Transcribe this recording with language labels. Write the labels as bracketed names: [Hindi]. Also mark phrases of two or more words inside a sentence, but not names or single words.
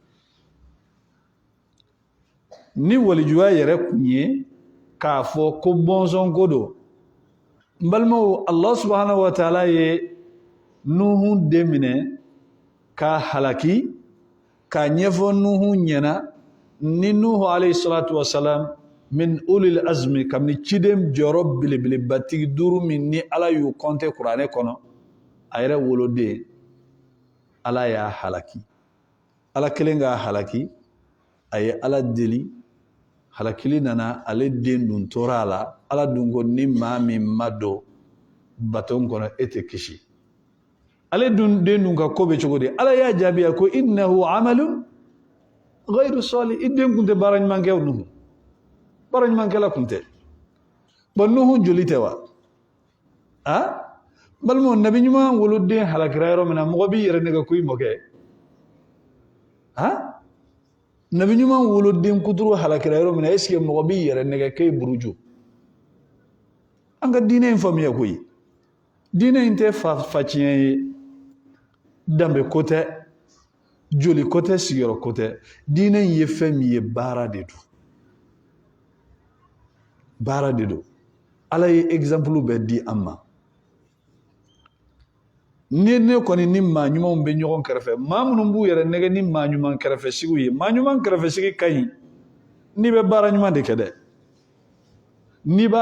[Bambara] ni walijuya yɛrɛ kun ye k'a fɔ ko bɔnsɔn ko don n balimaw [Arabic] الله سبحانه وتعالى [Bambara] ye Nuhu den minɛ k'a halaki k'a ɲɛfɔ Nuhu ɲɛna ni Nuhu [Arabic] عليه الصلاة والسلام من أولي العزم [Bambara] kabini ciden jɔyɔrɔ belebelebatigi 5 min ni Ala y'u compter kuranɛ kɔnɔ a yɛrɛ woloden Ala y'a halaki Ala kelen k'a halaki a ye Ala deli halakili nana ale den dun tora a la Ala dun ko ni maa min ma don baton kɔnɔ e tɛ kisi ale dun den dun ka ko bɛ cogo di Ala y'a jaabiya ko [Arabic] إنه عمل غير صالح [Bambara] i den kun tɛ baara ɲuman kɛ Nuhu baara ɲuman kɛla kun tɛ bon Nuhu joli tɛ wa balimaw nabi ɲuman woloden halakira yɔrɔ min na mɔgɔ b'i yɛrɛ nɛgɛ ko i mɔkɛ nabi ɲuman woloden kuturu halakira yɔrɔ min na [French] est-ce que [Bambara] mɔgɔ b'i yɛrɛ nɛgɛ k'e buruju an ka diinɛ in faamuya koyi diinɛ in tɛ faciɲɛ ye danbe ko tɛ joli ko tɛ sigiyɔrɔ ko tɛ diinɛ in ye fɛn min ye baara de don baara de don Ala ye exemple bɛɛ di an ma ni ne kɔni ni maa ɲumanw bɛ ɲɔgɔn kɛrɛfɛ maa minnu b'u yɛrɛ nɛgɛ ni maa ɲuman kɛrɛfɛsigiw ye maa ɲuman kɛrɛfɛsigi ka ɲi n'i bɛ baara ɲuman de kɛ dɛ n'i b'a